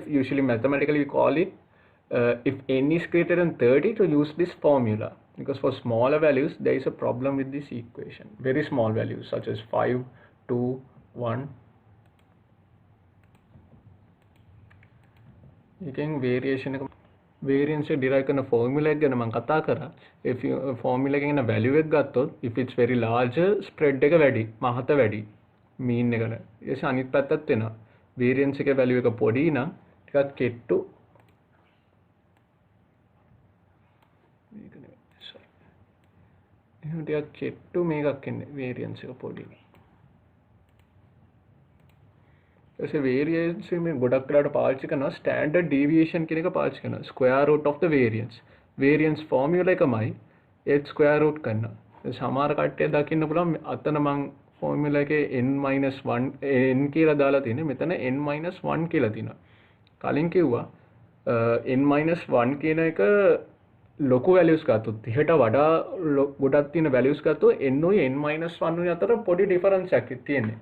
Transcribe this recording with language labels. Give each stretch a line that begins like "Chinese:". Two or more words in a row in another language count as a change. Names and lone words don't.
English: Usually mathematically we call it if n is greater than 30 to use this formula, because for smaller values there is a problem with this equation. Very small values such as 5, 2, 1. You can variance derive
Sinhala: කරන formula එක ගැන මම කතා කරා.
English: if you
Sinhala: formula එකකින් value එක ගත්තොත්
English: if it's very large spread
Sinhala: එක වැඩි, මහත වැඩි mean එකට. ඊට අනිත් පැත්තත් වෙනවා. variance එකේ value එක පොඩි නම් ටිකක් කෙට්ටු. මේක නෙවෙයි. sorry. එහෙනම් ටිකක් කෙට්ටු මේකක් එන්නේ වේරියන්ස් එක පොඩි. ඊට වේරියන්ස් මේ ගොඩක් වෙලාවට පාවිච්චි කරනවා
English: standard deviation
Sinhala: කියන එක පාවිච්චි කරනවා.
English: square root of the variance. variance formula
Sinhala: එකමයි ඒත්
English: square root
Sinhala: කරනවා. සමහර කට්ටිය දකින්න පුළුවන් අතන මං ෆෝමියුලා එකේ n-1 n කියලා දාලා තියෙන්නේ. මෙතන n-1 කියලා තියෙනවා. කලින් කිව්වා n-1 කියන එක ලොකු වැලියුස් ගත්තොත් 30ට වඩා ගොඩක් තියෙන වැලියුස් ගත්තොත් n උයි n-1 උයි අතර පොඩි ඩිෆරන්ස් එකක් තියෙන්නේ.